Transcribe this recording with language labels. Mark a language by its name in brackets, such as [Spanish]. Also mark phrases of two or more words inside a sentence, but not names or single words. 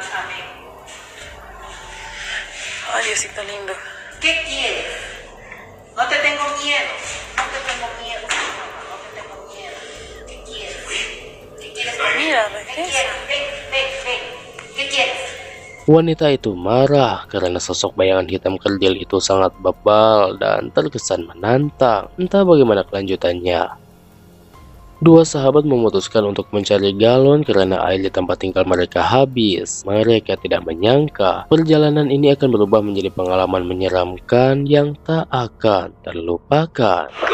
[Spanish] Amén. Ay, Diosito lindo. ¿Qué quieres? No te tengo miedo. No te tengo miedo. No te tengo miedo. ¿Qué quieres? ¿Qué quieres? Mira, ¿qué quieres? Ven, ven, ven. ¿Qué quieres? [Indonesian] Wanita itu marah karena sosok bayangan hitam kerdil itu sangat bebal dan terkesan menantang. Entah bagaimana kelanjutannya. Dua sahabat memutuskan untuk mencari galon karena air di tempat tinggal mereka habis. Mereka tidak menyangka perjalanan ini akan berubah menjadi pengalaman menyeramkan yang tak akan terlupakan.